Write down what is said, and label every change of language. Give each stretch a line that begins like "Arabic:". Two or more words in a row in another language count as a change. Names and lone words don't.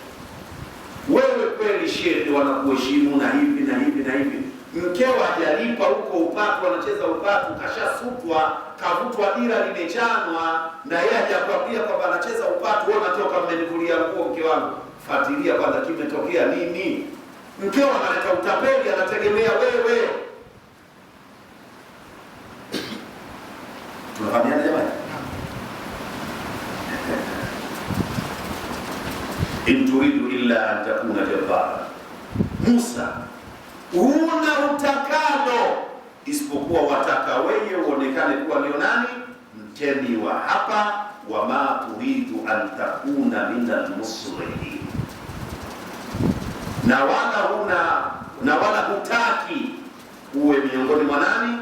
Swahili: Wewe kweli shehe, wanakuheshimu na hivi na hivi na hivi, mkeo hajalipa huko upatu, anacheza upatu, kashasutwa, kavutwa dira limechanwa, na yeye hajakwambia kwamba anacheza upatu, wewe unatoka mmenivulia nguo mke wangu. Fuatilia kwanza kimetokea nini. Mkeo analeta utapeli, anategemea wewe. Tunafahamiana jamani?
Arabic: إن تريد إلا أن تكون جبارا.
Swahili: Musa, huna utakalo isipokuwa wataka wewe uonekane kuwa ndio nani? Mtemi wa hapa.
Arabic: وما تريد أن تكون من المسلمين,
Swahili: na wala hutaki uwe miongoni mwa nani?